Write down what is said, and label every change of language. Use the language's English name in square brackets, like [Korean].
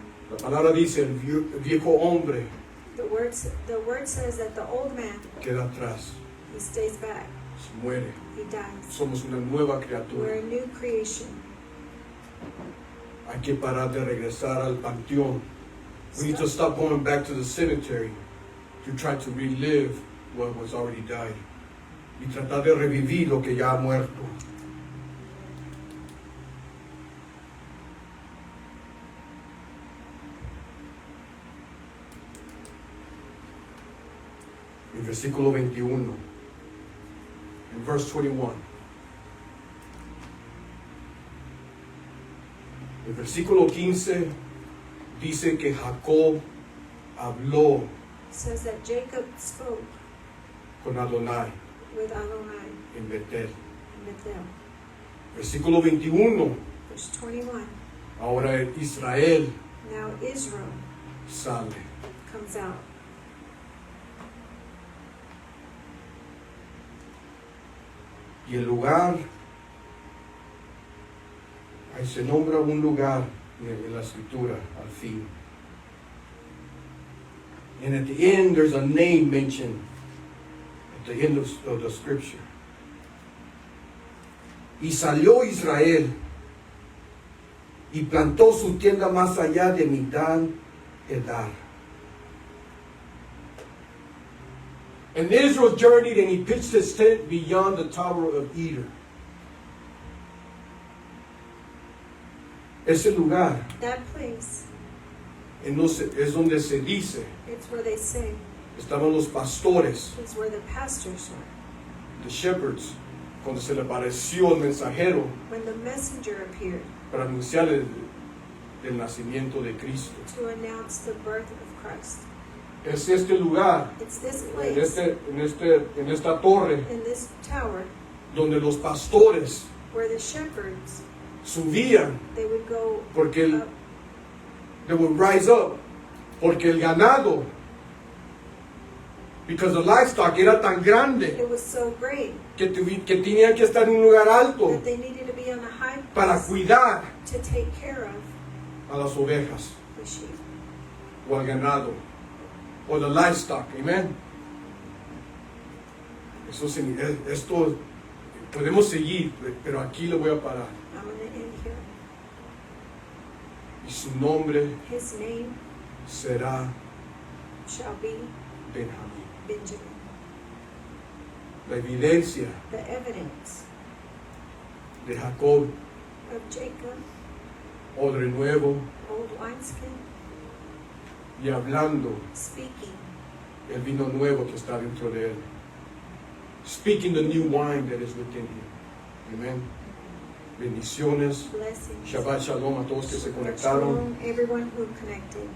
[Spanish] La palabra dice, el viejo hombre [English] The word says that the old man, [Spanish] queda atrás, [English] he stays back, [Spanish] se muere. [English] he dies. [Spanish] Somos una nueva [English] We're [Spanish] criatura. [English] a new creation. [Spanish] Hay que parar de regresar al panteón. [English] We need to stop going back to the cemetery to try to relive what was already died. [Spanish] Y tratar de revivir lo que ya ha muerto. En versículo 21. En [English] verse 21. [Spanish] El versículo 15 dice que Jacob habló [English] It says that Jacob spoke [Spanish] con Adonai [English] with Adonai [Spanish] en Betel. [English] in Bethel. [Spanish] Versículo 21. [English] Verse 21. [Spanish] Ahora Israel [English] Now Israel [Spanish] sale. [English] comes out. [Spanish] Y el lugar, ahí se nombra un lugar en la escritura al fin. [English] And at the end, there's a name mentioned at the end of the scripture. [Spanish] Y salió Israel y plantó su tienda más allá de Midán Edar. [English] And Israel journeyed and he pitched his tent beyond the tower of Eder. [Spanish] Ese lugar [English] That place, [Spanish] es donde se dice, [English] it's where they say, [Spanish] estaban los pastores, [English] it's where the pastors were. the shepherds, [Spanish] cuando se le apareció el mensajero [English] When the messenger appeared [Spanish] para anunciar el nacimiento de Cristo. [English] to announce the birth of Christ. [Spanish] Es este lugar, [English] It's this [Spanish] en, [English] place, [Spanish] en esta torre, [English] in this tower, [Spanish] donde los pastores [English] where the shepherds, [Spanish] subían, [English] they would go [Spanish] porque [English] up, they would rise up, [Spanish] porque el ganado, [English] because the livestock [Spanish] era tan grande [English] it was so great [Spanish] que tenían que estar en un lugar alto [English] that they needed to be on a high [Spanish] para [English] place [Spanish] cuidar [English] to take care of [Spanish] a las ovejas [English] the sheep [Spanish] o al ganado o [English] the livestock, [Spanish] amen. Esto podemos seguir, pero aquí lo voy a parar. [English] I'm going to end here. [Spanish] Y su nombre [English] His name [Spanish] será [English] shall be [Spanish] Benjamín. [English] Benjamin. [Spanish] La evidencia [English] The evidence [Spanish] de Jacob, [English] of Jacob, [Spanish] odre nuevo, [English] old wineskin, [Spanish] y hablando [English] speaking [Spanish] el vino nuevo que está dentro de él. [English] Speaking the new wine that is within him. [Spanish] Amén. Bendiciones. [English] blessings. [Spanish] Shabbat shalom a todos que se conectaron. [English] Shalom, everyone who connected.